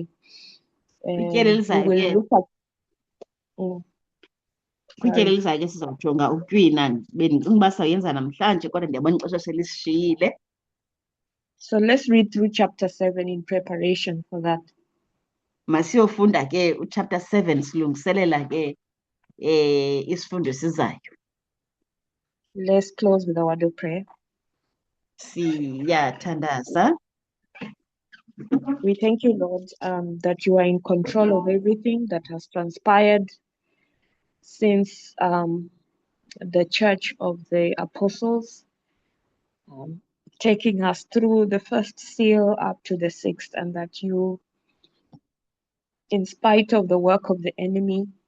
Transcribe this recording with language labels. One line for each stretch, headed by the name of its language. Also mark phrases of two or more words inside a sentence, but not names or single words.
Xhosa: Kwityeli
English: We
Xhosa: elizayo
English: will
Xhosa: ke
English: look at. Mm,
Xhosa: kwityeli
English: sorry.
Xhosa: elizayo ke sizawujonga utywina. Bendicinga uba sawuyenza namhlanje kodwa ndiyabona ixesha selisishiyile.
English: So let's read through chapter 7 in preparation for that.
Xhosa: Masiyofunda ke uchapter 7 silungiselela ke isifundo esizayo.
English: Let's close with a word of prayer.
Xhosa: Siyathandaza.
English: We thank you, Lord, that you are in control of everything that has transpired since the Church of the Apostles, taking us through the first seal up to the sixth, and that you, in spite of the work of the enemy,